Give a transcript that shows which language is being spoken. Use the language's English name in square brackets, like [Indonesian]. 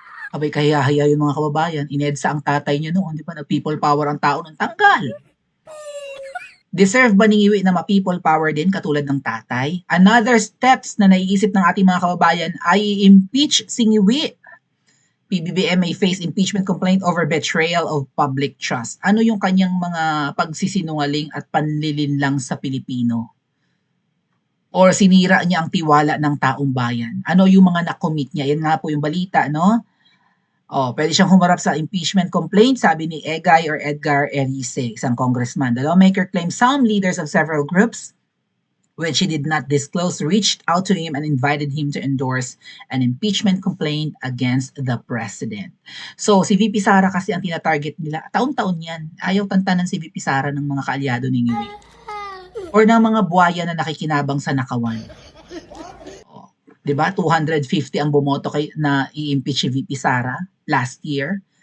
[Filipino] Abay kaya yung mga kababayan, in-EDSA ang tatay niya noon, di ba? Nag-people power ang tao ng tanggal. Deserve ba ni Ngiwi na ma-people power din katulad ng tatay? [English] Another steps [Filipino] na naiisip ng ating mga kababayan ay impeach si Ngiwi. [English] PBBM may face impeachment complaint over betrayal of public trust. [Filipino] Ano yung kanyang mga pagsisinungaling at panlilinlang sa Pilipino? Or sinira niya ang tiwala ng taong bayan? Ano yung mga nakomit niya? Yan nga po yung balita, no? Pwede siyang humarap sa impeachment complaint, sabi ni Edgar Erice, isang congressman. [English] The lawmaker claims some leaders of several groups, which he did not disclose, reached out to him and invited him to endorse an impeachment complaint against the president. [Filipino] So, si VP Sara kasi ang tinatarget nila. Taon-taon yan. Ayaw tantanan si VP Sara ng mga kaalyado ni Ngiwi. Or ng mga buhaya na nakikinabang sa nakawan. 'Di ba? 250 ang bumoto kay na i-impeach si VP Sara last year.